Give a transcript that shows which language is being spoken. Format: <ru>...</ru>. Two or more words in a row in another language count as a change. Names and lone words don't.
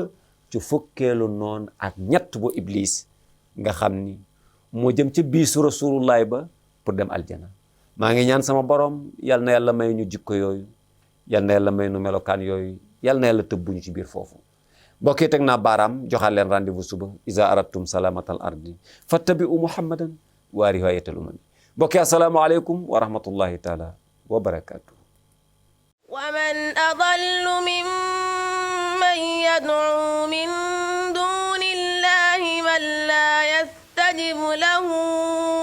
<wo>ci fukkeelu noon ak ñett bu Iblis nga xam ni moo jëm ca biisu Rasulullaay ba pour dem aljana maa ngi ñaan sama borom yal na yàlla may ñu jikko yooyu yal na yàlla may nu melokaan yooyu yal na yàlla tëbbuñu ci biir foofu mbokk yi teg naa baaraam joxaat leen rendez-vous suba</wo> <ar>إذا أردتم سلامة الأرض فاتبعوا محمدا ورواية الأمم</ar> <wo>mbokk yi</wo> <ar>السلام عليكم ورحمة الله تعالى وبركاته ومن أضل ممن يدعو من دون الله من لا يستجب له</ar>